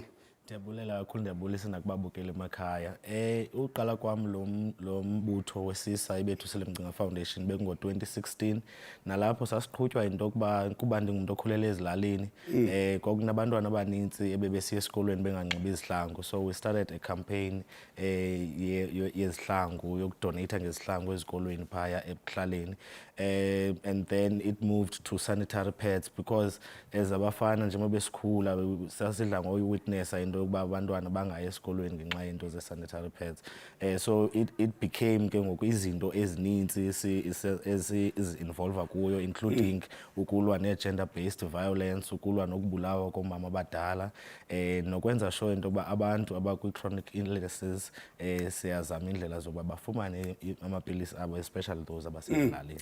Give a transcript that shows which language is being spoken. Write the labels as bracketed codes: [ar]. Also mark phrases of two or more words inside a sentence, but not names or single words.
[xh] Ndiyabulela kakhulu, ndiyabulisa nakubabukeli emakhaya. Uqala kwam lo mbutho wesisa iBethusile Mcinga Foundation bengo-2016 nalapho sasiqhutywa into yokuba kuba ndingumuntu okhulele ezilalini kwakunabantwana abanintsi ebebesiya esikolweni benganxibi izihlangu. [en] So we started a campaign [xh] yezihlangu yokudoneyitha ngezihlangu ezikolweni phaya ekuhlaleni. [en] And then it moved to sanitary pads because as [xh] abafana njengoba besikhula sasidla ngoyiwitnessa into yokuba abantwana bangaya esikolweni ngenxa yento ze- [en] sanitary pads. [xh] So it became ke ngoku izinto ezininzi ezi-involva kuyo, including ukulwa ne- [en] gender-based violence, [xh] ukulwa nokubulawa komama abadala, nokwenza sure into yokuba abantu abakwi- [en] chronic illnesses [xh] siyazama indlela zokuba bafumane amapilisi abo, [en] especially those [xh] abasezilalini.